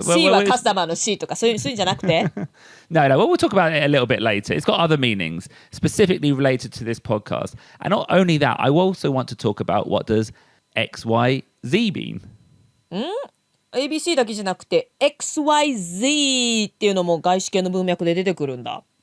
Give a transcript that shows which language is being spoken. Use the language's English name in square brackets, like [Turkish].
[Japanese] C はカスタマーの C とかそういうんじゃなくて [English] No, well, we'll talk about it a little bit later. It's got other meanings specifically related to this podcast. And not only that, I also want to talk about what does XYZ mean? [Japanese] ABC だけじゃなくて XYZ っていうのも外資系の文脈で出てくるんだ。